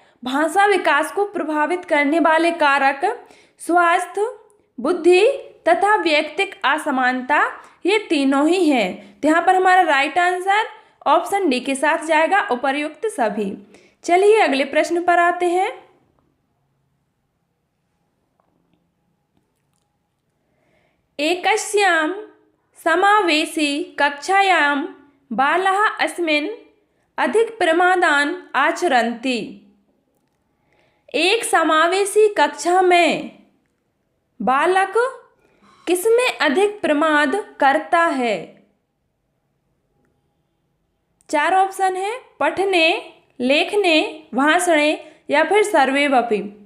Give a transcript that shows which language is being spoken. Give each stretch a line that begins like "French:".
Hindi: भाषा विकास को प्रभावित करने वाले कारक स्वास्थ्य, बुद्धि तथा व्यक्तिक असमानता, ये तीनों ही हैं। तो यहाँ पर हमारा राइट आंसर ऑप्शन डी के साथ जाएगा, उपर्युक्त सभी। चलिए अगले प्रश्न पर आते हैं।
Sanskrit: एकस्याम समावेशी कक्षायां बालाः अस्मिन् अधिक प्रमादान आचरन्ति।
Hindi: एक समावेशी कक्षा में बालक किसमें अधिक प्रमाद करता है? 4 ऑप्शन है, पठने, लेखने, भाषणे, या फिर सर्वेवपि।